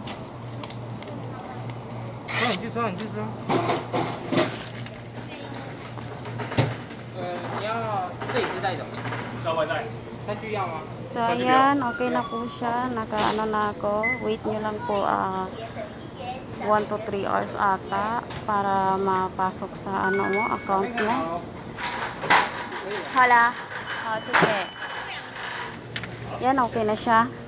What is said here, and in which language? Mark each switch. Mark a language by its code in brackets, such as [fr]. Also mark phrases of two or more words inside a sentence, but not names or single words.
[zh] 你去刷，你去刷。你要自己吃带走，烧外带。餐具要吗？ [tl] So, ayan. Okay na po siya. Naka-ano na ako. Wait nyo lang po [en] 1 to 3 hours [tl] ata para mapasok sa account mo. Hala. Sige. Yan, okay na siya.